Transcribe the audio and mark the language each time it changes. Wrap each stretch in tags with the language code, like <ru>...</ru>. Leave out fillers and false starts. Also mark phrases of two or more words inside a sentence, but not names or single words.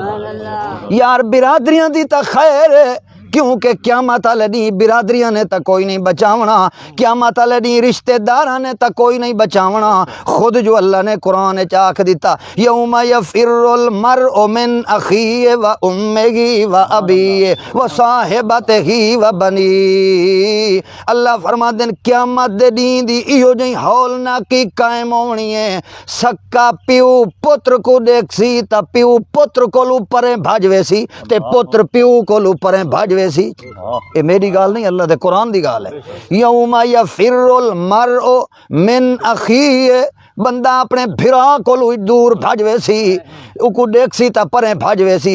<pa>یار برادریاں دی تاں خیر ہے، کیونکہ قیامت والے دی برادریاں نے تو کوئی نہیں بچاونا، قیامت والے دی رشتہداراں نے تو کوئی نہیں بچاونا. خود جو اللہ نے قرآن چ آکھ دتا,</pa> <ar>يوم يفر المرء من أخيه وأمه وأبيه وصاحبته وبني.</ar> <pa>اللہ فرما دین قیامت دے دی دی ایہو جی ہولناکی قائم ہونی ہے. سکا پیو پتر کو دیکھسی تو پیو پتر کولو پرے بھجوے سی تے پتر پیو کولو پرے بھجوے سی. یہ میری گال نہیں، اللہ دے قرآن دی گال ہے.</pa> <ar>يوم يفر المرء من أخيه,</ar> <pa>بندہ اپنے بھرا کولو دور بھجوے سی، اوکو دیکھ سی تو پرے بھجوے سی.</pa>